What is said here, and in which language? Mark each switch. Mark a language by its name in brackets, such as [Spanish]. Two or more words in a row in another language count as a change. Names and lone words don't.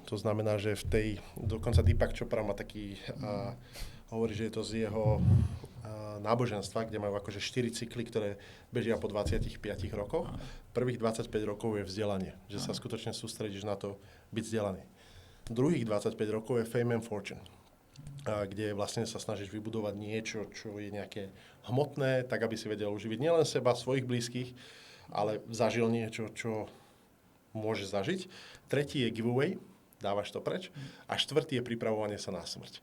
[Slovak] To znamená, že dokonca Deepak Chopra má taký, hovorí, že je to z jeho náboženstva, kde majú akože 4 cykly, ktoré bežia po 25 rokoch. Prvých 25 rokov je vzdelanie, že sa skutočne sústredíš na to byť vzdelaný. Druhých 25 rokov je [English] fame and fortune, [Slovak] kde vlastne sa snažíš vybudovať niečo, čo je nejaké hmotné, tak aby si vedel uživiť nielen seba, svojich blízkych, ale zažil niečo, čo môžeš zažiť. Tretí je giveaway, dávaš to preč. A štvrtý je pripravovanie sa na smrť.